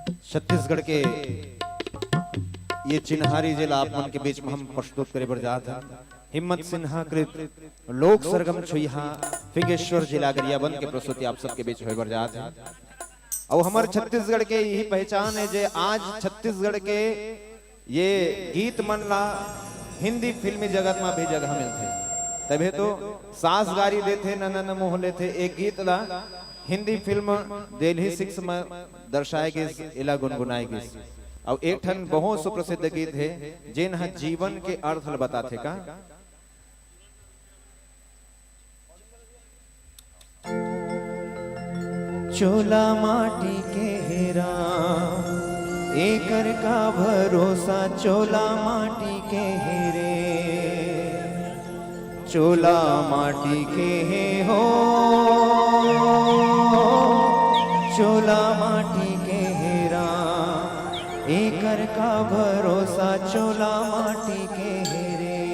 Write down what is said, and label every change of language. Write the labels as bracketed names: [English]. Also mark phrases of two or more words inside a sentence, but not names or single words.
[Chhattisgarhi] छत्तीसगढ़ के ये चिन्हारी जिला आप मन के बीच में हम प्रस्तुत करे बर जात हैं। हिम्मत सिन्हा कृत लोक सरगम छुइहा फिगेश्वर जिला गरियाबंद के प्रस्तुति आप सबके बीच होए बर जात हैं। और हमारे छत्तीसगढ़ के यही पहचान है जे आज छत्तीसगढ़ के ये गीत मन ला हिंदी फिल्मी जगत में भी जगह मिलते तबे तो सास गारी देते ननन मोह लेते एक गीत ला हिंदी फिल्म दिल्ली 6 में दर्शाए गए इला गुनगुनाए गए और एक ठन बहुत सुप्रसिद्ध गीत है जिन जीवन के अर्थ बताते का। चोला माटी के हेरा एकर का भरोसा चोला माटी के हेरे चोला माटी के हे हो चोला माटी के हेरा एकर का भरोसा चोला माटी के हेरे।